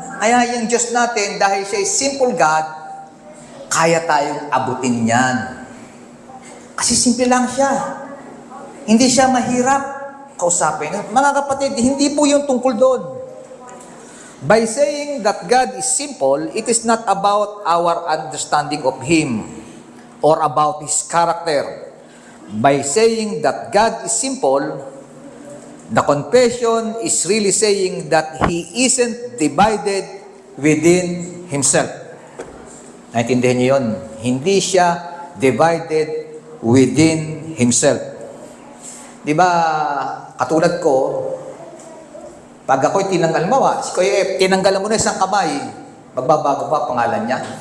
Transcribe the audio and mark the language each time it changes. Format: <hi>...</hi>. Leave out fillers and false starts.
<tl>Kaya yung Diyos natin, dahil siya ay</tl> <en>simple God,</en> <tl>kaya tayong abutin yan. Kasi simple lang siya. Hindi siya mahirap kausapin. Mga kapatid, hindi po yung tungkol doon.</tl> <en>By saying that God is simple, it is not about our understanding of Him or about His character. By saying that God is simple, the confession is really saying that He isn't divided within Himself.</en> <tl>Naintindihan niyo yun? Hindi siya</tl> <en>divided within Himself.</en> <tl>Di ba, katulad ko, pag ako'y tinanggal mawa, si Kuya F, tinanggal mo na isang kamay, magbabago pa pangalan niya.</tl>